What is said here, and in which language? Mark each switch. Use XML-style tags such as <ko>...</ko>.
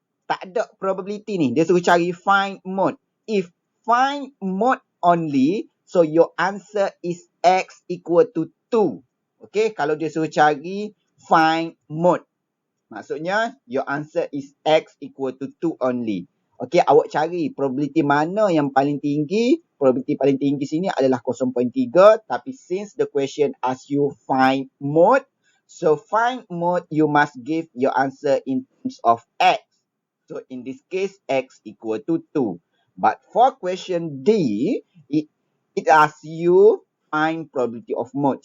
<ms>Tak ada probability ni. Dia suruh cari</ms> <en>find mode. If find mode only, so your answer is x equal to 2. Okay,</en> <ms>kalau dia suruh cari</ms> <en>find mode.</en> <ms>Maksudnya,</ms> <en>your answer is x equal to 2 only.</en> <ms>Okey, awak cari probability mana yang paling tinggi. Probability paling tinggi sini adalah 0.3. Tapi</ms> <en>since the question asks you find mode, so find mode, you must give your answer in terms of x. So in this case, x equal to 2. But for question D, it asks you find probability of mode.</en>